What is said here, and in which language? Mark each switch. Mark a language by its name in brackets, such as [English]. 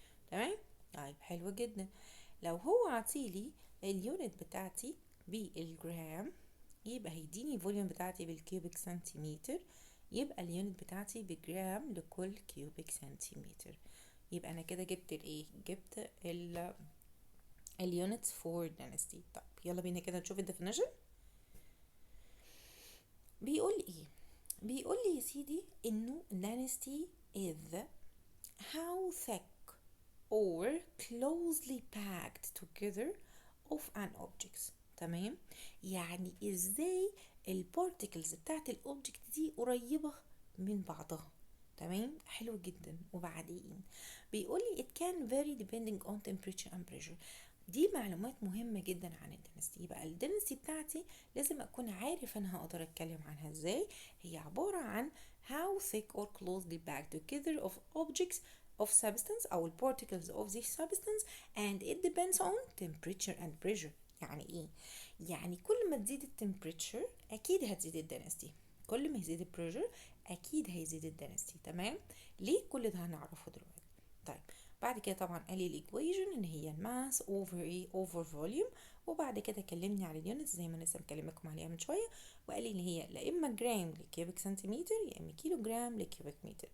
[Arabic] تمام، طيب حلو جدا. لو هو عطيلي اليونت بتاعتي بالجرام يبقى هيديني الفوليوم بتاعتي بالكيوبيك سنتيمتر، يبقى اليونت بتاعتي بجرام لكل كيوبيك سنتيمتر. يبقى انا كده جبت الايه؟ جبت اليونتس فور density. طب يلا بينا كده نشوف الديفينيشن. بيقول ايه؟ بيقول لي يا سيدي انه [English] density is how thick or closely packed together of an object. [Arabic] تمام، يعني ازاي البارتكلز بتاعت الاوبجكت دي قريبة من بعضها. تمام، حلو جدا. وبعدين بيقول لي [English] it can vary depending on temperature and pressure. [Arabic] دي معلومات مهمة جدا عن الدنسيتي. يبقى الدنسيتي بتاعتي لازم اكون عارف انا هقدر اتكلم عنها ازاي. هي عبارة عن [English] how thick or closely packed together of objects of substance او particles of this substance and it depends on temperature and pressure. [Arabic] يعني ايه؟ يعني كل ما تزيد التمبريتشر اكيد هتزيد الدنسيتي، كل ما يزيد البريشر اكيد هيزيد الدنسيتي. تمام، ليه؟ كل ده هنعرفه دلوقتي. طيب بعد كده طبعا قال لي الايكويشن ان هي الماس اوفر ايه اوفر فوليوم، وبعد كده كلمني على اليونتس زي ما انا لسه مكلمكم عليها من شويه، وقال لي ان هي لا اما جرام لكيوبيك سنتيمتر يا اما كيلو جرام لكيوبيك متر.